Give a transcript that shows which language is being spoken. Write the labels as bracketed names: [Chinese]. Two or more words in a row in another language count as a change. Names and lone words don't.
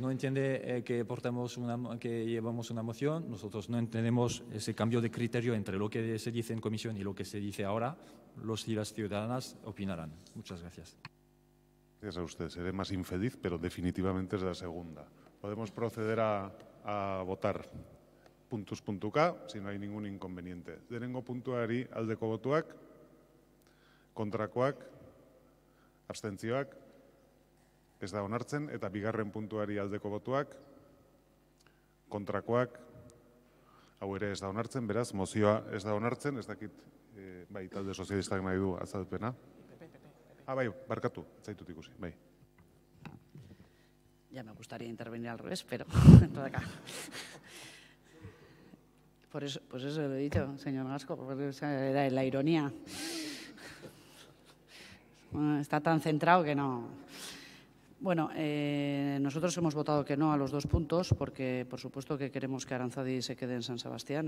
[Spanish] No entiende que llevamos una moción, nosotros no entendemos ese cambio de criterio entre lo que se dice en comisión y lo que se dice ahora. Los y las ciudadanas opinarán. Muchas gracias. Gracias a usted. Seré más infeliz, pero definitivamente es la segunda. Podemos proceder a votar [Basque] puntuz puntuka, [Spanish] si no hay ningún inconveniente. [Basque] Lehenengo puntuari aldeko botuak, kontrakoak, abstentzioak, ez da onartzen, eta bigarren puntuari aldeko botuak, kontrakoak, hau ere ez da onartzen, beraz, mozioa ez da onartzen, ez dakit, bai, talde sozialistak nahi du azalpena. Bai, barkatu, zaitut ikusi, bai. [Spanish] Ya me gustaría intervenir al revés, pero todo acá. Pues eso lo he dicho, señor Gasco, porque esa era la ironía. Está tan centrado que no. Bueno, nosotros hemos votado que no a los dos puntos porque, por supuesto, que queremos que Aranzadi se quede en San Sebastián.